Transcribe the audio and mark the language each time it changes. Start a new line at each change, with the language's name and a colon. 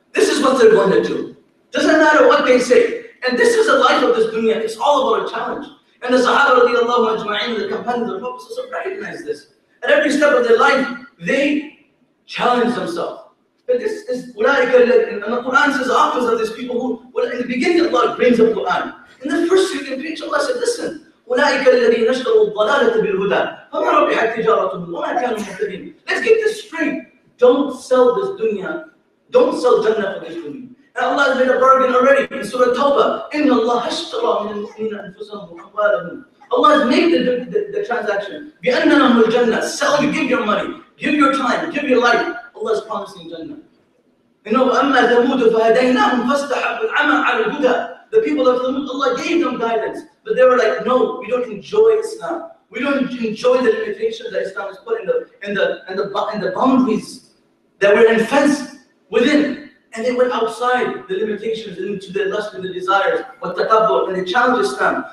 English: This is what they're going to do. Doesn't matter what they say. And this is the life of this dunya. It's all about a challenge. And the Sahaba radiallahu ajma'in, the companions of the Prophet recognize this. At every step of their life, they challenge themselves. But this is, and the Quran says the opposite of these people who, well, in the beginning Allah brings up Quran. In the first second page Allah said, listen,
Arabic: أولئك الذين اشتروا الضلالة بالهدى فما ربحت تجارتهم وما كانوا مهتدين.
English: Let's get this straight. Don't sell this dunya. Don't sell Jannah for this dunya. And Allah has made a bargain already in Surah Tawbah.
Arabic: إن الله اشترى من المؤمنين أنفسهم وأموالهم.
English: Allah has made the transaction.
Arabic: بأن لهم الجنة.
English: Sell, you give your money, give your time, give your life. Allah is promising Jannah. You know,
Arabic: أما ثمود فهديناهم فاستحبوا العمى على الهدى.
English: The people of Thamud, Allah gave them guidance, but they were like, no, we don't enjoy Islam. We don't enjoy the limitations that Islam has put in the boundaries that were fenced within. And they went outside the limitations into their lust and the desires, and they challenged Islam.